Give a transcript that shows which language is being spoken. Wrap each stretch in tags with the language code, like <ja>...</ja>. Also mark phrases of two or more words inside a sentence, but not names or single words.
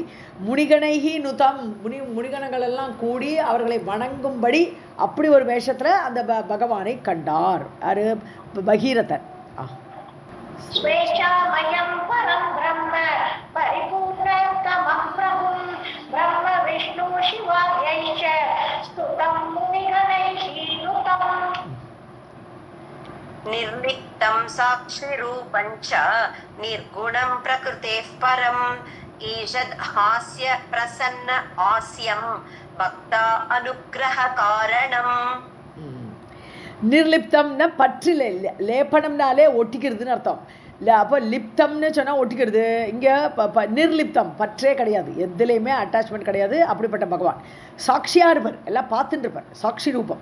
<sa>मुनिगणैः नुतम्,</sa> <ta>முனிகணங்கள் எல்லாம் கூடி அவர்களை வணங்கும்படி அப்படி ஒரு வேஷத்தில் அந்த பகவானை கண்டார். யாரு? பகீரதன்.</ta> <sa>स्वेच्छामयं परं ब्रह्म परिपूर्णतमं प्रभुं ब्रह्म विष्णु शिवाद्यैश्च स्तुतं मुनिगणैः नुतम्. निर्लिप्तं साक्षिरूपं च निर्गुणं प्रकृतेः परम् ईषद् हास्य प्रसन्न हास्यं भक्ता अनुग्रह कारणम्.</sa> <ta>நிர்லிப்தம்னா பற்றில் இல்லை, லேப்பனம்னாலே ஒட்டிக்கிறதுன்னு அர்த்தம் இல்லை. அப்போ லிப்தம்னு சொன்னால் ஒட்டிக்கிறது. இங்கே நிர்லிப்தம், பற்றே கிடையாது, எதுலேயுமே அட்டாச்மெண்ட் கிடையாது. அப்படிப்பட்ட பகவான் சாட்சியாக இருப்பார், எல்லாம் பார்த்துட்டு இருப்பார், சாட்சி ரூபம்.</ta>